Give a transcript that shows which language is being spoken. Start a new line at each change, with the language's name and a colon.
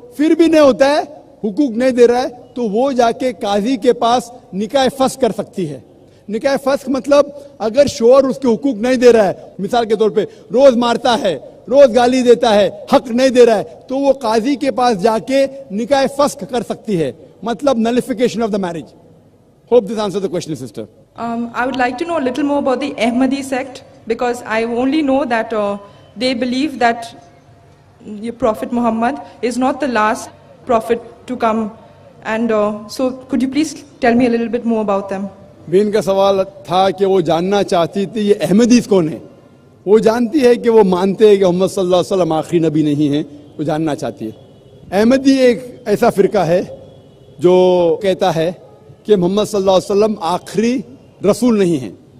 Hindi: फिर भी नहीं होता है, हुकूक नहीं दे रहा है, तो वो जाके काजी के पास निकाह फस्ख कर सकती है. निकाह फस्ख मतलब अगर शोहर उसके हुकूक नहीं दे रहा है, मिसाल के तौर पे रोज मारता है, रोज गाली देता है, हक नहीं दे रहा है, तो वो काजी के पास जाके निकाह फस्ख कर सकती है.
English: मतलब nullification of the marriage. Hope this answers the question, sister. I would like to know a little more about the Ahmadi sect, because I only know that they believe that your Prophet Muhammad is not the last prophet to come. And so could you please tell me a little bit more about them?
Hindi: बहन का सवाल था कि वो जानना चाहती थी ये अहमदीस कौन है. वो जानती है कि वो मानते हैं कि मोहम्मद सल्लल्लाहु अलैहि वसल्लम आखिरी नबी नहीं है, वो जानना चाहती है. अहमदी एक ऐसा फिरका है जो कहता है कि मोहम्मद सल्लल्लाहु अलैहि वसल्लम आखिरी रसूल नहीं है.